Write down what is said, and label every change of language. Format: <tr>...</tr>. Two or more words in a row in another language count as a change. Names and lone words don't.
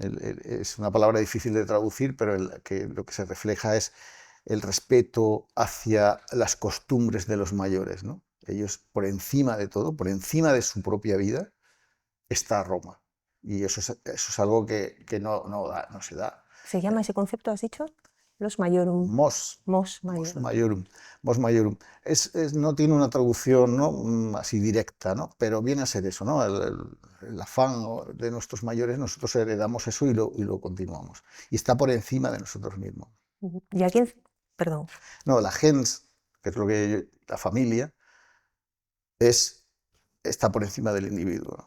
<es>Es una palabra difícil de traducir, pero lo que se refleja es el respeto hacia las costumbres de los mayores, ¿no? Ellos, por encima de todo, por encima de su propia vida, está Roma. Y eso es algo que no se da. ¿Se llama ese concepto, has dicho? Los maiorum, Mos, mos mos maiorum.</es> <la>maiorum, mos maiorum.</la> <es>No tiene una traducción, ¿no? Así directa, ¿no? Pero viene a ser eso, ¿no? El afán de nuestros mayores, nosotros heredamos eso y lo continuamos. Y está por encima de nosotros mismos. Ujú. ¿Y a quién? Perdón. No, la gens, que es la familia, es, está por encima del individuo.</es>